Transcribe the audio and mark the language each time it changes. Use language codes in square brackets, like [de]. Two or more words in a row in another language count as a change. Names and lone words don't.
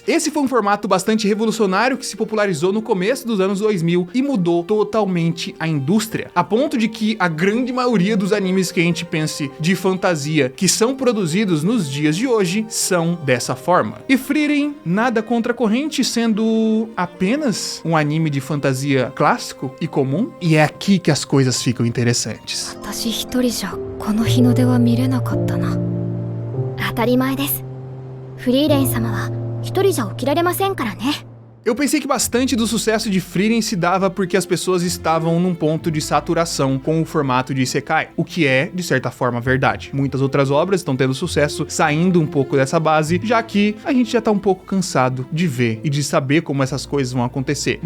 [pt] Esse foi um formato bastante revolucionário que se popularizou no começo dos anos 2000 e mudou totalmente a indústria, a ponto de que a grande maioria dos animes que a gente pense de fantasia que são produzidos nos dias de hoje são dessa forma. E Frieren nada contra a corrente, sendo apenas um anime de fantasia clássico e comum, e é aqui que as coisas ficam interessantes. [ja] 私一人じゃこの日の出は見れなかったな。当たり前です。フリーレン様は一人じゃ起きられませんからね。 [pt] Eu pensei que bastante do sucesso de Frieren se dava porque as pessoas estavam num ponto de saturação com o formato de Isekai, o que é, de certa forma, verdade. Muitas outras obras estão tendo sucesso saindo um pouco dessa base, já que a gente já tá um pouco cansado de ver e de saber como essas coisas vão acontecer.